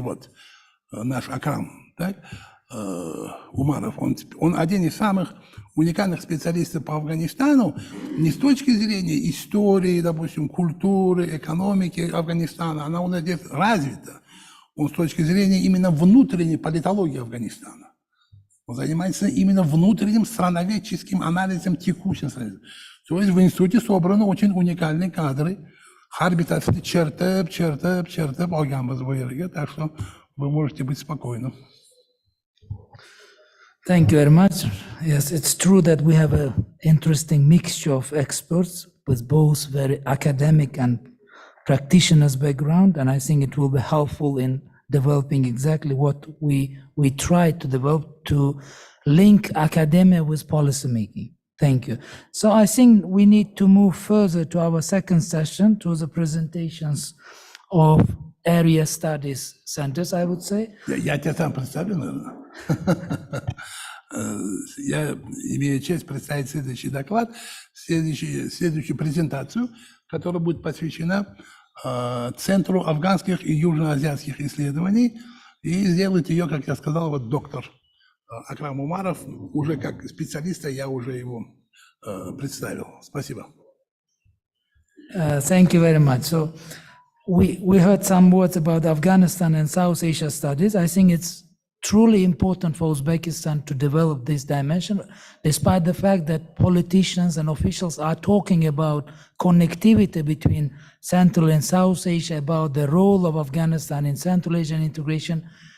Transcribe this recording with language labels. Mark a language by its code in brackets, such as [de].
[ru] Вот наш Акрам, так? Умаров, он один из самых уникальных специалистов по Афганистану, не с точки зрения истории, допустим, культуры, экономики Афганистана, она у нас здесь развита. Он с точки зрения именно внутренней политологии Афганистана. Он занимается именно внутренним страноведческим анализом текущей страны. То есть в институте собраны очень уникальные кадры. [uz] Har bittasini chertib olganmiz bu yerga, [ru] так что вы можете быть спокойны. [en] Thank you very much. Yes, it's true that we have an interesting mixture of experts with both very academic and practitioners background, and I think it will be helpful in developing exactly what we try to develop to link academia with policy making. Thank you. So I think we need to move further to our second session, to the presentations of area studies centers, I would say. [ru] Я тебя сам представлю, наверное. Я имею честь представить следующий доклад, следующую презентацию, которая будет посвящена Центру афганских и южноазиатских исследований. И сделает ее, как я сказал, вот доктор Акрам Умаров. Уже как специалиста я уже его представил. Спасибо. [en] Thank you very much. So we heard some words about Afghanistan and South Asia studies. I think it's truly important for Uzbekistan to develop this dimension, despite the fact that politicians and officials are talking about connectivity between Central and South Asia, about the role of Afghanistan in Central Asian integration.